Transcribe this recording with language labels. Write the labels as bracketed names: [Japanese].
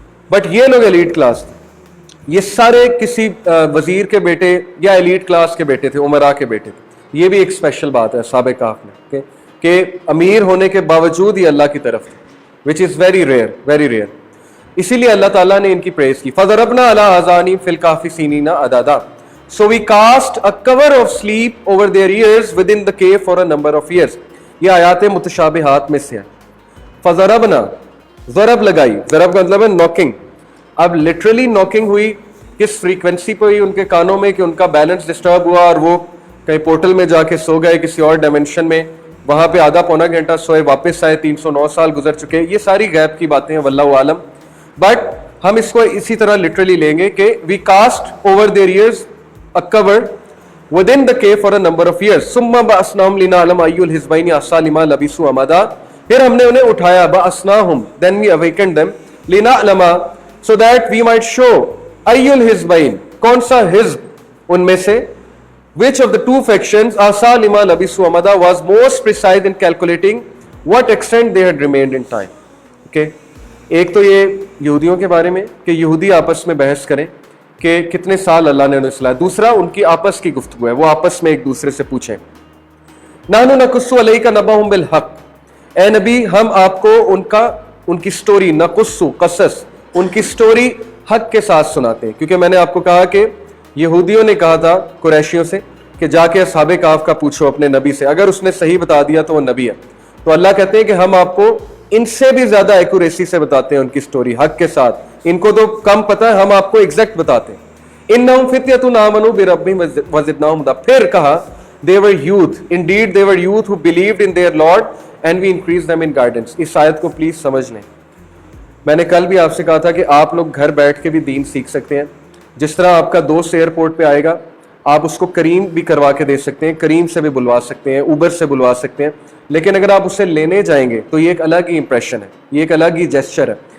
[Urdu] But یہ لوگ elite class تھے. یہ سارے کسی وزیر کے بیٹے یا ایلیٹ کلاس کے بیٹے تھے, عمرا کے بیٹے تھے. یہ بھی ایک اسپیشل بات ہے اصحاب کہف میں, کہ امیر ہونے کے باوجود یہ اللہ کی طرف تھے, [English] which is very rare, very rare. [Urdu] اسی لیے اللہ تعالیٰ نے ان کی پریز کی. [Arabic] فَضَرَبْنَا عَلَىٰ آذَانِهِمْ فِي الْكَهْفِ سِنِينَ عَدَدًا. [English] So we cast a cover of sleep over their ears within the cave for a number of years. [Urdu] یہ آیات متشابہات میں سے ہے. [Arabic] فَضَرَبْنَا, [Urdu] ضرب لگائی, ضرب کا مطلب ہے نوکنگ. اب لٹرلی نوکنگ ہوئی, کس فریکوینسی پہ ہوئی ان کے کانوں میں کہ ان کا بیلنس ڈسٹرب ہوا اور وہ کہیں پورٹل میں جا کے سو گئے کسی اور ڈائمینشن میں, وہاں پہ آدھا پونا گھنٹہ سوئے, واپس آئے, 309 سال گزر چکے. یہ ساری غیب کی باتیں ہیں, واللہ عالم. بٹ ہم اس کو اسی طرح لٹرلی لیں گے کہ [English] We cast over their ears a cover within the cave for a number of years. [Arabic] ثم بأسناهم لنعلم أي الحزبين أحصى لما لبثوا أمدا. [Urdu] پھر ہم نے انہیں اٹھایا, [Arabic] بأسناهم, [English] then we awakened them, [Arabic] لنعلم, [English] so that we might show [Arabic] أي الحزبين, [Urdu] کون سا حزب ان میں سے, [English] which of the two factions [Arabic] أحصى لما لبثوا أمدا [English] was most precise in calculating what extent they had remained in time. [Urdu] Okay, ایک تو یہ یہودیوں کے بارے میں کہ یہودی آپس میں بحث کریں کہ کتنے سال اللہ نے انہیں سلایا. دوسرا ان کی آپس کی گفتگو ہے, وہ آپس میں ایک دوسرے سے پوچھیں. [Arabic] نحن نقص علیک نبأہم بالحق, [Urdu] اے نبی ہم آپ کو ان کی سٹوری, نقص قصص, ان کی سٹوری حق کے ساتھ سناتے ہیں. کیونکہ میں نے آپ کو کہا کہ یہودیوں نے کہا تھا قریشیوں سے کہ جا کے اصحاب کہف کا پوچھو اپنے نبی سے, اگر اس نے صحیح بتا دیا تو وہ نبی ہے. تو اللہ کہتے ہیں کہ ہم آپ کو ان سے بھی زیادہ ایکوریسی سے بتاتے ہیں ان کی سٹوری حق کے ساتھ. ان کو تو کم پتہ ہے, ہم آپ کو ایگزیکٹ بتاتے ہیں. [Arabic] انہم فتیۃ آمنوا بربہم وزدناہم ہدی. [Urdu] پھر کہا [English] they were youth, indeed they were youth who believed in their Lord and we increased them in guidance. [Urdu] اس آیت کو پلیز سمجھ لیں. میں نے کل بھی آپ سے کہا تھا کہ آپ لوگ گھر بیٹھ کے بھی دین سیکھ سکتے ہیں. جس طرح آپ کا دوست ایئرپورٹ پہ آئے گا, آپ اس کو کریم بھی کروا کے دے سکتے ہیں, کریم سے بھی بلوا سکتے ہیں, اوبر سے بلوا سکتے ہیں. لیکن اگر آپ اسے لینے جائیں گے تو یہ ایک الگ ہی امپریشن ہے, یہ ایک الگ ہی جیسچر ہے.